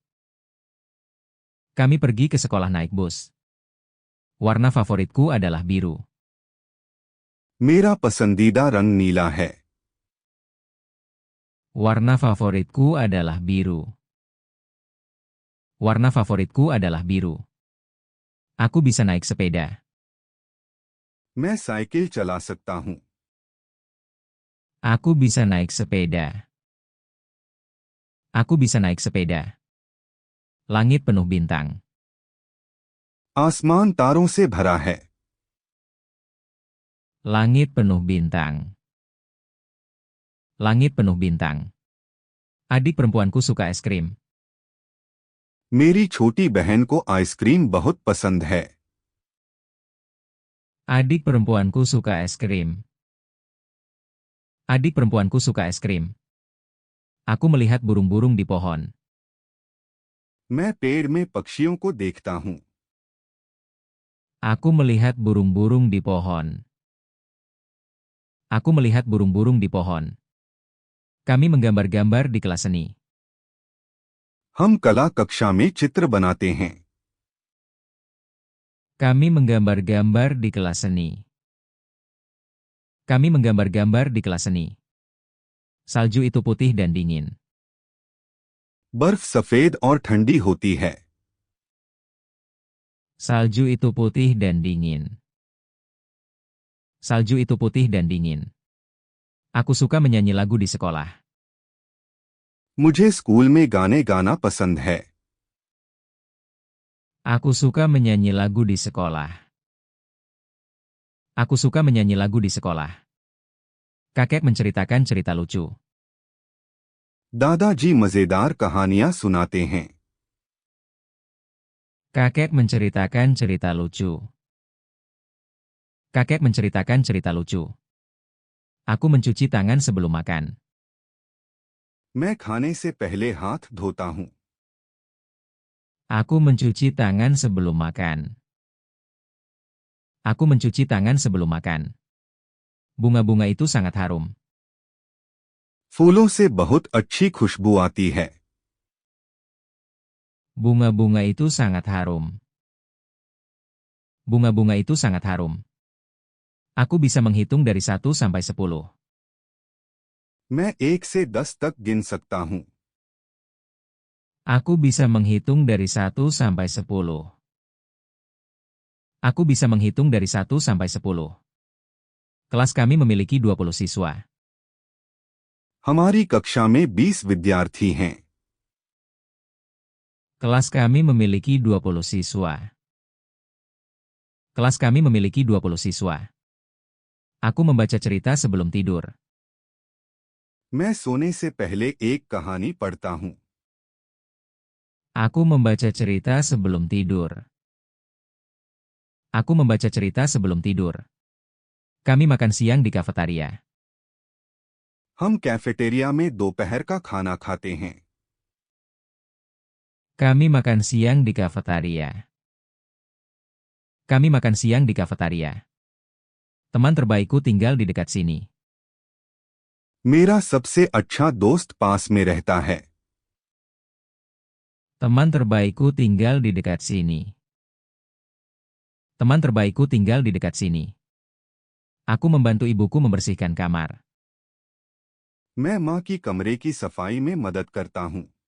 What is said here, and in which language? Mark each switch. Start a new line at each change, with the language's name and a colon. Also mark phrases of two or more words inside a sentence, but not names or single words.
Indonesian: Kami pergi ke sekolah naik bus. Warna favoritku adalah biru.
Hindi: मेरा पसंदीदा रंग नीला है।
Indonesian: Warna favoritku adalah biru. Warna favoritku adalah biru. Aku bisa naik sepeda.
Hindi: मैं साइकिल चला सकता हूँ।
Indonesian: Aku bisa naik sepeda. Aku bisa naik sepeda. Langit penuh bintang.
Hindi: आसमान तारों से भरा है।
Indonesian: Langit penuh bintang. Langit penuh bintang. Adik perempuanku suka es krim.
Hindi: मेरी छोटी बहन को आइसक्रीम बहुत पसंद है।
Indonesian: Adik perempuanku suka es krim. Adik perempuanku suka es krim. Aku melihat burung-burung di pohon.
Hindi: मैं पेड़ में पक्षियों को देखता हूँ।
Indonesian: Aku melihat burung-burung di pohon. Aku melihat burung-burung di pohon. Kami menggambar-gambar di kelas seni.
Hindi: हम कला कक्षा में चित्र बनाते हैं।
Indonesian: Kami menggambar-gambar di kelas seni. Kami menggambar-gambar di kelas seni. Salju itu putih dan dingin.
Hindi: बर्फ सफेद और ठंडी होती है।
Indonesian: Salju itu putih dan dingin. Salju itu putih dan dingin. Aku suka menyanyi lagu di sekolah.
Hindi: मुझे स्कूल में गाने गाना पसंद है।
Indonesian: Aku suka menyanyi lagu di sekolah. Aku suka menyanyi lagu di sekolah. Kakek menceritakan cerita lucu.
Hindi: दादाजी मजेदार कहानियां सुनाते हैं।
Indonesian: Kakek menceritakan cerita lucu. Kakek menceritakan cerita lucu. Aku mencuci tangan sebelum makan.
Hindi: मैं खाने से पहले हाथ धोता हूँ।
Indonesian: Aku mencuci tangan sebelum makan. Aku mencuci tangan sebelum makan. Bunga-bunga itu sangat harum.
Hindi: फूलों से बहुत अच्छी खुशबू आती है।
Indonesian: Bunga-bunga itu sangat harum. Bunga-bunga itu sangat harum. Aku bisa menghitung dari 1 sampai 10.
Hindi: मैं 1 से 10 तक गिन सकता हूँ।
Indonesian: Aku bisa menghitung dari 1 sampai 10. Aku bisa menghitung dari 1 sampai 10. Kelas kami memiliki 20 siswa.
Hindi: हमारी कक्षा में 20 विद्यार्थी हैं।
Indonesian: Kelas kami memiliki 20 siswa. Kelas kami memiliki 20 siswa. Aku membaca cerita sebelum tidur.
Hindi: मैं सोने से पहले एक कहानी पढ़ता हूँ।
Indonesian: Aku membaca cerita sebelum tidur. Aku membaca cerita sebelum tidur. Kami makan siang di kafetaria.
Hindi: हम कैफेटेरिया में दोपहर का खाना खाते हैं।
Indonesian: Kami makan siang di kafetaria. Kami makan siang di kafetaria. Teman terbaikku tinggal di dekat sini.
Hindi: मेरा सबसे अच्छा दोस्त पास में रहता है।
Indonesian: Teman terbaikku tinggal di dekat sini. Teman terbaikku tinggal di dekat sini. Aku membantu ibuku membersihkan kamar.
Hindi: मैं माँ की कमरे की सफाई में मदद करता हूँ।